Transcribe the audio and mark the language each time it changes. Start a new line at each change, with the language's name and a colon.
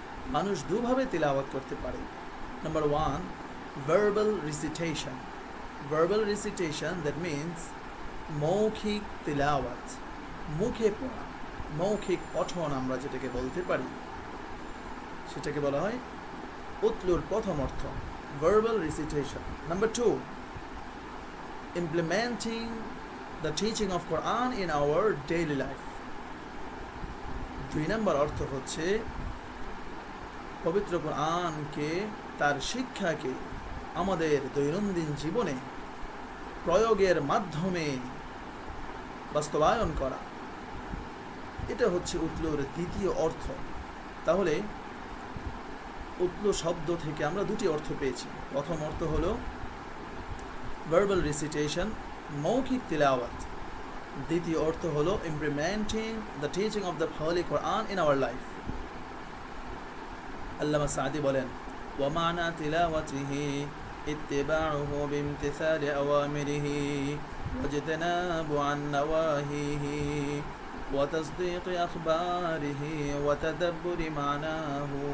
Bangla: মানুষ দুভাবে তিলাওয়াত করতে পারে।
English: Number one, verbal recitation. Verbal recitation, that means
Bangla: মৌখিক তিলাওয়াত, মুখে পড়া, মৌখিক পঠন আমরা যেটাকে বলতে পারি, সেটাকে বলা হয় উতলুর প্রথম অর্থ, verbal রিসিটেশন।
English: Number two, implementing the teaching of Quran in our daily life.
Bangla: দুই নম্বর অর্থ হচ্ছে পবিত্র কোরআনকে, তার শিক্ষাকে আমাদের দৈনন্দিন জীবনে প্রয়োগের মাধ্যমে বাস্তবায়ন করা। এটা হচ্ছে উতলুর দ্বিতীয় অর্থ। তাহলে উতলু শব্দ থেকে আমরা দুটি অর্থ পেয়েছি। প্রথম অর্থ হলো
English: verbal recitation,
Bangla: মৌখিক তিলাওয়াত। দ্বিতীয় অর্থ হলো
English: implementing the teaching of the Holy Quran in our life.
Bangla: আল্লামা সাদি বলেন,
Arabic: ومعنى تلاوته اتباعه بامتثال أوامره واجتناب عن نواهيه وتصديق أخباره وتدبر معناه.